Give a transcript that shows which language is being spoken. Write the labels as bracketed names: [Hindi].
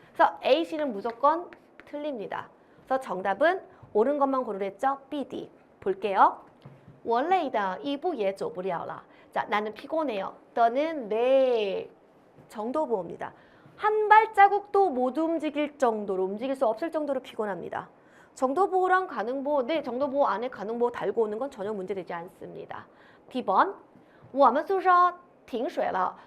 [Korean] 그래서 A씨는 무조건 틀립니다. 그래서 정답은 옳은 것만 고르랬죠? BD. 볼게요. [Chinese] 我累的一步也走不了了. [Korean] 자, 나는 피곤해요. 너는 내 정도보호입니다. 한 발자국도 못 움직일 정도로, 움직일 수 없을 정도로 피곤합니다. 정도보호랑 가능보호, 네, 정도보호 안에 가능보호 달고 오는 건 전혀 문제되지 않습니다. B번, [Chinese] 我们宿舍停水了.